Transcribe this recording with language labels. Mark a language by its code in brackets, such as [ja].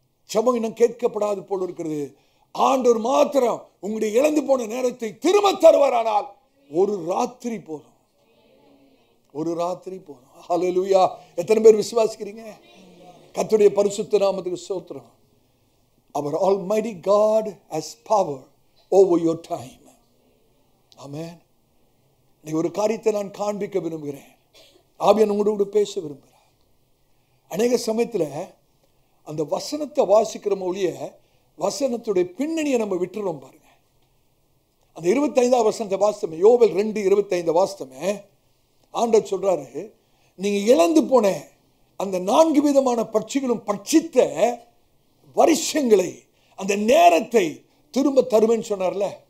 [ta] ஜெபம் இன்னும் கேட்கப்படாது போல இருக்கிறது. ஆண்டவர் மாத்திரம் உங்களுடைய இழந்து போன நேரத்தை திரும்ப தருவாரானால் ஒரு ராத்திரி போதும், ஒரு ராத்திரி போதும். ஹல்லேலூயா. எத்தனை பேர் விசுவாசிக்கிறீங்க? கர்த்தருடைய பரிசுத்த நாமத்துக்கு ஸ்தோத்திரம். [en] Our Almighty God has power over your time. Amen. [ta] நீ ஒரு காரியத்தை நான் காண்பிக்க விரும்புகிறேன். ஆவியானவர் உங்களோடு பேச விரும்புகிறார். அநேக சமயத்துல அந்த வசனத்தை வாசிக்கிற மொழிய வசனத்துடைய பின்னணியை நம்ம விட்டுறோம் பாருங்க. அந்த 25ஆம் வசனத்தை வாசித்தமே, யோவேல் 2:25 வாசித்தமே, ஆண்டவர் சொல்றாரு, நீங்க இழந்து போன அந்த 4 விதமான பட்சிகளும் பட்சித்த வருஷங்களை, அந்த நேரத்தை திரும்ப தருவேன்னு சொன்னார்ல.